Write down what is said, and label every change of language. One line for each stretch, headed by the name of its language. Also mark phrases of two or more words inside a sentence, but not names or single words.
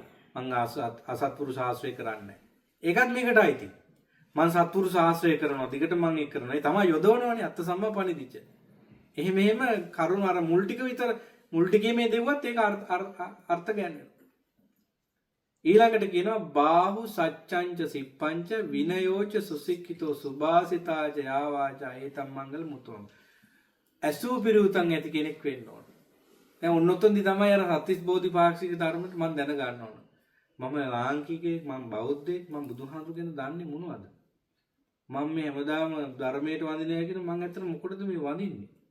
Sinhala: මං අසත්පුරුෂ ශාස්ත්‍රය කරන්නේ. ඒකත් මේකට අයිති. මං සත්පුරුෂ ශාස්ත්‍රය කරනවා. දිගට මං ඒක කරනවා. ඒ තමයි යොදවනවනේ
Pali: අත්ත සම්මා පණිදිච්ච.
Sinhala: එහෙම කරුණ අර මුල් ටික විතර මුල් ටිකේ මේ දෙව්වත් ඒක අර්ථ ගන්නේ. ඊළඟට කියනවා
Pali: බාහු සච්ඡංච සිප්පංච විනයෝච සුසික්ඛිතෝ සුභාසිතාච යාවාචා ඒතම් මංගල මුතුම්.
Sinhala: අසු පිරුතන් ඇති කෙනෙක් වෙන්න ඕන. දැන් ඔන්නොතෙන්දි තමයි අර සත්‍තිස් බෝධිපාක්ෂික ධර්මෙට මම දැන ගන්න ඕන. මම ලාංකිකයෙක්, මම බෞද්ධයෙක්, මම බුදුහාමුදුරු ගැන දන්නේ මොනවද? මම මේ හැමදාම ධර්මයට වඳිනවා කියන මම ඇත්තට මොකටද මේ වඳින්නේ?